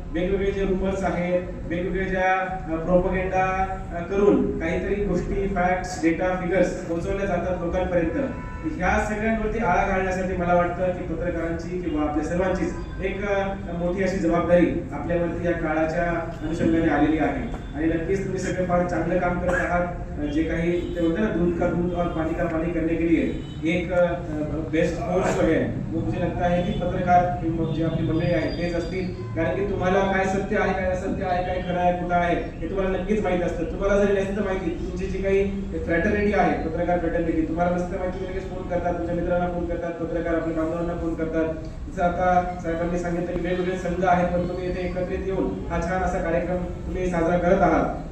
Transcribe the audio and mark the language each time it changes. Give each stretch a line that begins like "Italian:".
Marathi: वेगवेगळे जे रुमर्स आहेत, वेगवेगळे ज्या प्रोपगेंडा करून काहीतरी गोष्टी, फॅक्ट्स, डेटा, फिगर्स पोहोचवल्या जातात लोकांपर्यंत. ह्या सगळ्यांवरती आळा घालण्यासाठी मला वाटतं की पत्रकारांची किंवा आपल्या सर्वांचीच एक मोठी अशी जबाबदारी आपल्यावरती या काळाच्या अनुषंगाने आलेली आहे. आणि नक्कीच तुम्ही सगळे फार चांगलं काम करत आहात. जे काही ते होतं ना,
Hindi: दूध का दूध और पानी का पानी करने के लिए एक बेस्ट फोर्स जो है वो मुझे लगता है की
Marathi: पत्रकार जे आपली मंडळी आहेत तेच असतील. कारण की तुम्हाला काय सत्य आहे, काय असत्य आहे, काय खरं आहे, कुठं आहे हे तुम्हाला नक्कीच माहित असतं. तुम्हाला जरी नसतं माहिती, तुमची जी काही फ्रॅटर्निटी आहे, पत्रकार फ्रॅटर्निटी, तुम्हाला नसतं माहिती, लगेच फोन करतात, तुमच्या मित्रांना फोन करतात, पत्रकार आपल्या बांधवांना फोन करतात. जसं आता साहेबांनी सांगितलं की वेगवेगळे संघ आहेत, पण तुम्ही इथे एकत्रित येऊन हा छान असा कार्यक्रम तुम्ही साजरा करत आहात.